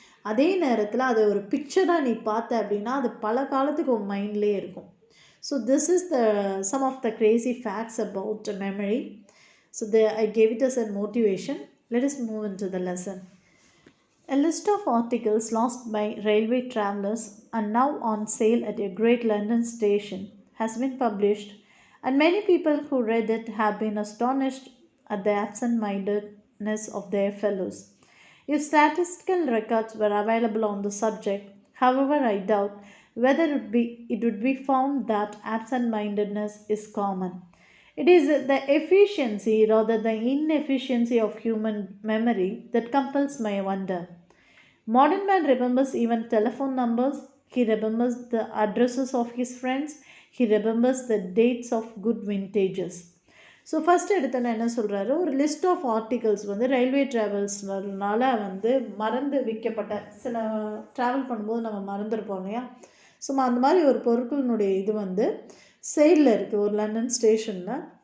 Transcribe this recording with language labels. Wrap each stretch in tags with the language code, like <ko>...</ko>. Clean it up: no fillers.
<ta>அதே நேரத்தில் அதை ஒரு பிக்சராக நீ பார்த்த அப்படின்னா அது பல காலத்துக்கு உன் மைண்ட்லேயே இருக்கும்.</ta> <en>So this is some of the crazy facts about memory. So I gave it as a motivation. Let us move into the lesson. A list of articles lost by railway travellers and now on sale at a great London station has been published, and many people who read it have been astonished at the absent-mindedness of their fellows. If statistical records were available on the subject, however, I doubt whether it would be found that absent-mindedness is common. It is the efficiency rather than inefficiency of human memory that compels my wonder. Modern man remembers even telephone numbers, he remembers the addresses of his friends, he remembers the dates of good vintages.</en> <ta>So first எடுத்தோன்னா என்ன சொல்கிறாரு, ஒரு</ta> <en>list of articles</en> <ta>railway ட்ராவல்ஸ்னால மறந்து விற்கப்பட்ட, சில travel பண்ணும்போது நம்ம மறந்துருப்போம் இல்லையா. ஸோ அந்த மாதிரி ஒரு பொருட்களினுடைய இது சேலில் இருக்குது ஒரு லண்டன் ஸ்டேஷனில்.</ta>